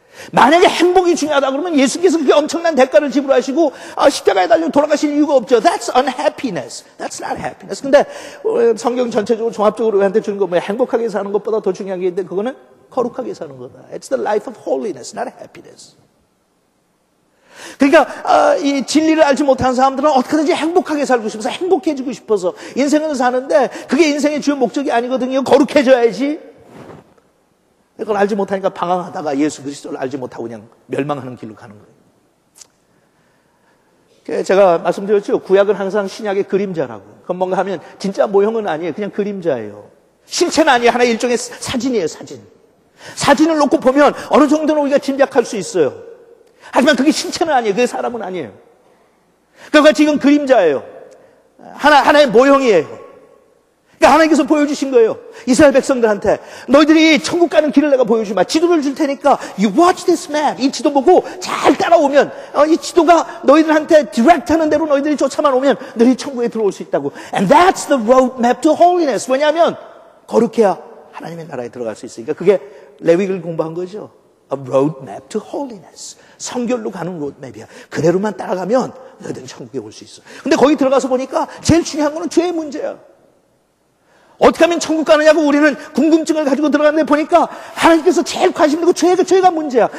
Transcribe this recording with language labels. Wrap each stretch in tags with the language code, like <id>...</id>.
<ko>만약에 행복이 중요하다 그러면 예수께서 그렇게 엄청난 대가를 지불하시고 십자가에 달려 돌아가실 이유가 없죠.</ko> <en>That's unhappiness. That's not happiness.</en> <ko>근데 성경 전체적으로 종합적으로 우리한테 주는 거 뭐야? 행복하게 사는 것보다 더 중요한 게 있는데 그거는 거룩하게 사는 거다.</ko> <en>It's the life of holiness, not happiness.</en> <ko>그러니까 이 진리를 알지 못하는 사람들은 어떻게든지 행복하게 살고 싶어서 행복해지고 싶어서 인생을 사는데 그게 인생의 주요 목적이 아니거든요. 거룩해져야지. 그걸 알지 못하니까 방황하다가 예수 그리스도를 알지 못하고 그냥 멸망하는 길로 가는 거예요. 제가 말씀드렸죠. 구약은 항상 신약의 그림자라고. 그건 뭔가 하면 진짜 모형은 아니에요. 그냥 그림자예요. 실체는 아니에요. 하나의 일종의 사진이에요. 사진. 사진을 놓고 보면 어느 정도는 우리가 짐작할 수 있어요. 하지만 그게 실체는 아니에요. 그게 사람은 아니에요. 그러니까 지금 그림자예요. 하나의 모형이에요. 그러니까 하나님께서 보여주신 거예요. 이스라엘 백성들한테 너희들이 천국 가는 길을 내가 보여주마. 지도를 줄 테니까</ko> <en>you watch this map.</en> <ko>이 지도 보고 잘 따라오면 이 지도가 너희들한테 디렉트 하는 대로 너희들이 쫓아만 오면 너희들이 천국에 들어올 수 있다고.</ko> <en>And that's the roadmap to holiness.</en> <ko>왜냐하면 거룩해야 하나님의 나라에 들어갈 수 있으니까. 그게 레위기를 공부한 거죠.</ko> <en>A roadmap to holiness.</en> <ko>성결로 가는 로드맵이야. 그대로만 따라가면 너희들은 천국에 올 수 있어. 근데 거기 들어가서 보니까 제일 중요한 거는 죄의 문제야. 어떻게 하면 천국 가느냐고 우리는 궁금증을 가지고 들어갔는데 보니까 하나님께서 제일 관심 있는 거 죄가 문제야.</ko>